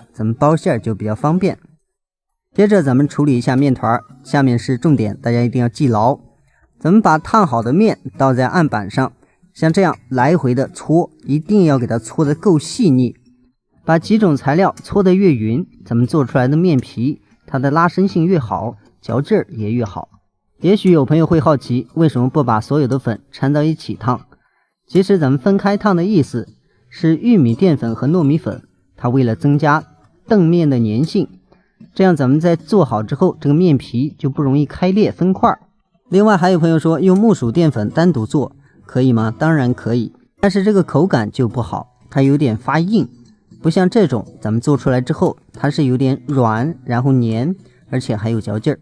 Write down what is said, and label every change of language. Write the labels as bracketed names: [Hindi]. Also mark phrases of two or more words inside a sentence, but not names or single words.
[Chinese] 咱們包餡就比較方便。接着咱們處理一下面團，下面是重點，大家一定要記牢。咱們把燙好的麵倒在案板上，像這樣來回的搓，一定要給它搓得夠細膩。把幾種材料搓得越勻，咱們做出來的麵皮，它的拉伸性越好，嚼勁兒也越好。也許有朋友會好奇，為什麼不把所有的粉摻到一起燙？其實咱們分開燙的意思是玉米澱粉和糯米粉，它為了增加澄面的粘性，這樣咱們在做好之後，這個麵皮就不容易開裂分塊。另外還有朋友說用木薯澱粉單獨做可以嗎？當然可以，但是這個口感就不好，它有點發硬，不像這種咱們做出來之後它是有點軟，然後黏，而且還有嚼勁兒。